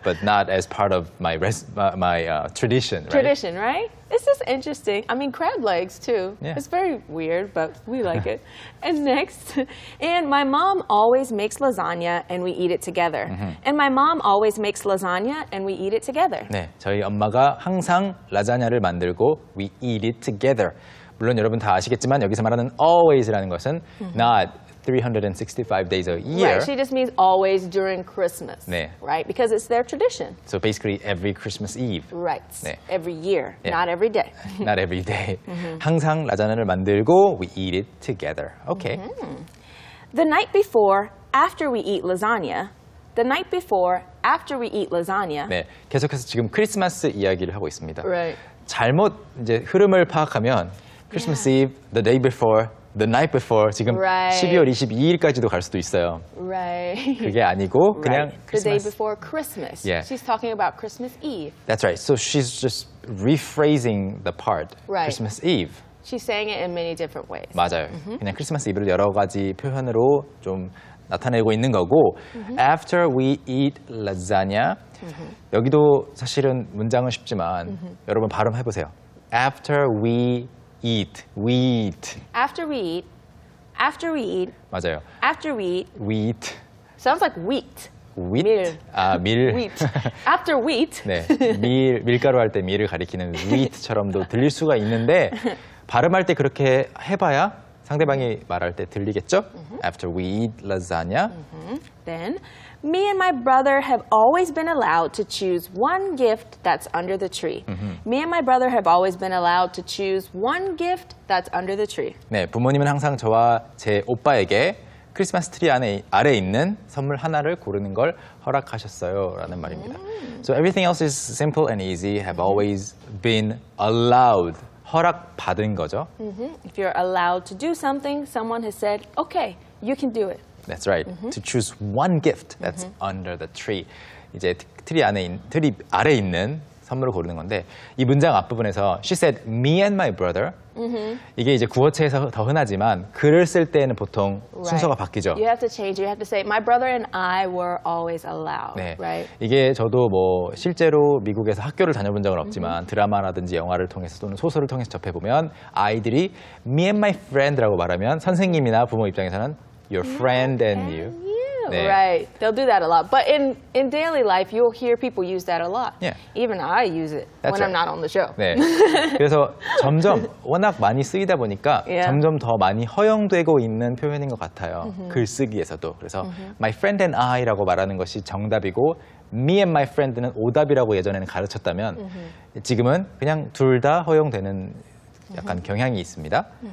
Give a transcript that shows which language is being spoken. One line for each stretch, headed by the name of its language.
English: But not as part of my tradition, right? Tradition, right? It's just interesting. I mean, crab legs too. Yeah. It's very weird, but we like it. And next, and my mom always makes lasagna and we eat it together. And my mom always makes lasagna and we eat it together.
Korean: 네, 저희 엄마가 항상 라자냐를 만들고
English: we eat it together.
Korean: 물론 여러분 다 아시겠지만 여기서 말하는 always라는 것은
English: not 365 days a year. Right, she just means always during Christmas.
Korean: 네.
English: Right, because it's their tradition. So basically every Christmas Eve. Right,
Korean: 네.
English: every year, Yeah. not every day. Not every day.
Korean: 항상 라자냐를 만들고
English: we eat it together. Okay. The night before, after we eat lasagna, the night before, after we eat lasagna,
Korean: 네, 계속해서 지금 크리스마스 이야기를 하고 있습니다.
English: Right.
Korean: 잘못 이제 흐름을 파악하면
English: Christmas Eve, the day before, the night before
Korean: 지금
English: Right.
Korean: 12월 22일까지도 갈 수도 있어요.
English: Right.
Korean: 그게 아니고 그냥
English: Right. The day
Korean: 크리스마스.
English: before Christmas. Yeah. She's talking about Christmas Eve. That's right. So she's just rephrasing the part. Right. Christmas Eve. She's saying it in many different ways.
Korean: 맞아요. 그냥 크리스마스 이브를 여러 가지 표현으로 좀 나타내고 있는 거고
English: After we eat lasagna
Korean: 여기도 사실은 문장은 쉽지만 여러분 발음해보세요.
English: After we eat. After we eat. After we eat. 맞아요. After we eat. We eat. Sounds like wheat. Wheat?
Korean: 밀. 아, 밀.
English: Wheat. After wheat.
Korean: 네, 밀가루 할 때 밀을 가리키는 wheat처럼도 들릴 수가 있는데 발음할 때 그렇게 해봐야 상대방이 말할 때 들리겠죠?
English: After we eat lasagna. Then, me and my brother have always been allowed to choose one gift that's under the tree. Me and my brother have always been allowed to choose one gift that's under the tree.
Korean: 네, 부모님은 항상 저와 제 오빠에게 크리스마스 트리 아래 있는 선물 하나를 고르는 걸 허락하셨어요 라는 말입니다.
English: So everything else is simple and easy, have always been allowed.
Korean: 허락받은 거죠.
English: If you're allowed to do something, someone has said, okay, you can do it. That's right. To choose one gift that's under the tree.
Korean: 이제 트리 아래 있는 선물을 고르는 건데 이 문장 앞부분에서
English: she said me and my brother
Korean: 이게 이제 구어체에서 더 흔하지만 글을 쓸 때는 보통 순서가 바뀌죠.
English: You have to change. You have to say, my brother and I were always allowed.
Korean: 네.
English: Right?
Korean: 이게 저도 뭐 실제로 미국에서 학교를 다녀본 적은 없지만 드라마라든지 영화를 통해서 또는 소설을 통해서 접해보면 아이들이
English: me and my friend
Korean: 라고 말하면 선생님이나 부모 입장에서는
English: your friend and you.
Korean: 네.
English: Right. They'll do that a lot. But in daily life, you'll hear people use that a lot. Yeah. Even I use it That's when I'm right. not on the show.
Korean: 네. 그래서 점점 워낙 많이 쓰이다 보니까 Yeah. 점점 더 많이 허용되고 있는 표현인 것 같아요. 글쓰기에서도. 그래서
English: my friend and I
Korean: 라고 말하는 것이 정답이고
English: me and my friend
Korean: 는 오답이라고 예전에는 가르쳤다면 지금은 그냥 둘 다 허용되는 약간 경향이 있습니다.